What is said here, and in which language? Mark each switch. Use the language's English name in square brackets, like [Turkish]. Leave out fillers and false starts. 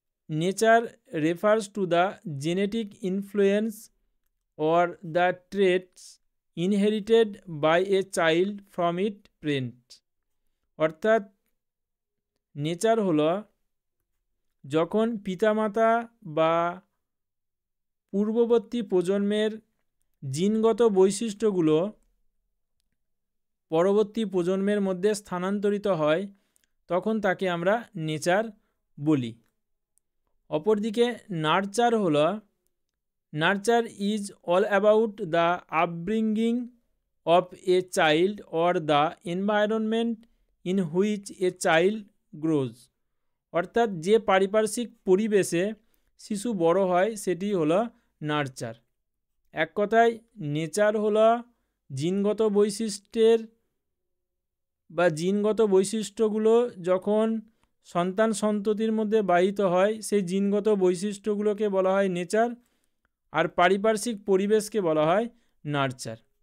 [English] nature refers to the genetic influence or the traits inherited by a child from its parents, [Bangla] অর্থাৎ nature হলো যখন পিতামাতা বা পূর্ববর্তী প্রজন্মের জিনগত বৈশিষ্ট্যগুলো পরবর্তী প্রজন্মের মধ্যে স্থানান্তরিত হয়, তখন তাকে আমরা নেচার বলি। অপরদিকে নার্চার হলো [English] Nurture is all about the upbringing of a child or the environment in which a child grows, [Bangla] অর্থাৎ যে পারিপার্শ্বিক পরিবেশে শিশু বড় হয় সেটি হলো নার্চার। এক কথায় নেচার হলো জিনগত বৈশিষ্ট্যের বা জিনগত বৈশিষ্ট্যগুলো যখন সন্তান সন্ততির মধ্যে বাহিত হয়, সেই জিনগত বৈশিষ্ট্যগুলোকে বলা হয় নেচার, আর পারিপার্শ্বিক পরিবেশকে বলা হয় নার্চার।